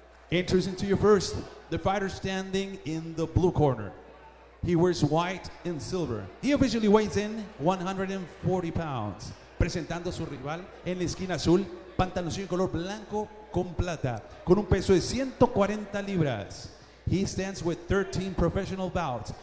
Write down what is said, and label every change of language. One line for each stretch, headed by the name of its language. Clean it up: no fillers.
English: Introducing to you first, the fighter standing in the blue corner. He wears white and silver. He officially weighs in 140 pounds.
Spanish: Presentando a su rival en la esquina azul, pantaloncillo color blanco con plata, con un peso de 140 libras.
English: He stands with 13 professional bouts.